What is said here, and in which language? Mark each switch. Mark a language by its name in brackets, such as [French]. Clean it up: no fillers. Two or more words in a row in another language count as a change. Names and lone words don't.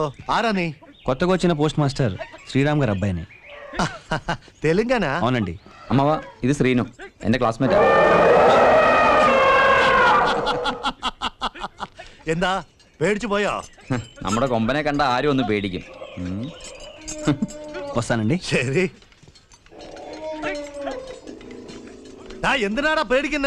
[Malayalam] ആരാ നീ? [Telugu] కొత్తగా వచ్చిన పోస్ట్ మాస్టర్ శ్రీరామ్ గారి అబ్బాయిని. తెలంగాణ? అవునండి. [Malayalam] അമ്മവ, ഇത് ശ്രീനു, എന്റെ ക്ലാസ്മേറ്റാ. എന്താ പേടിച്ചു പോയോ? നമ്മുടെ കൊമ്പനെ കണ്ട ആരും ഒന്ന് പേടിക്കും. [Telugu] వస్తానండి. [Malayalam] ശരി. എന്തിനാടാ പേടിക്കുന്നേ?